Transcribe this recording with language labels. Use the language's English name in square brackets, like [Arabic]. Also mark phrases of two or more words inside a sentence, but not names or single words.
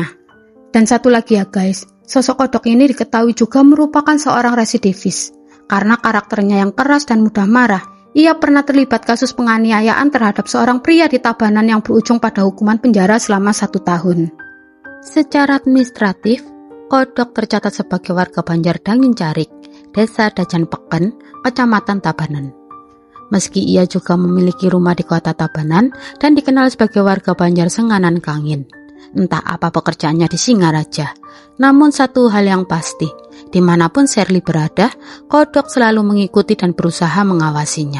[Indonesian] Dan satu lagi sosok Kodok ini diketahui juga merupakan seorang residivis. Karena karakternya yang keras dan mudah marah, ia pernah terlibat kasus penganiayaan terhadap seorang pria di Tabanan yang berujung pada hukuman penjara selama 1 tahun. Secara administratif, Kodok tercatat sebagai warga Banjar Dangin Carik, Desa Dajan Peken, Kecamatan Tabanan. Meski ia juga memiliki rumah di kota Tabanan dan dikenal sebagai warga Banjar Senganan Kangin. Entah apa pekerjaannya di Singaraja, namun satu hal yang pasti, dimanapun Sherly berada, Kodok selalu mengikuti dan berusaha mengawasinya.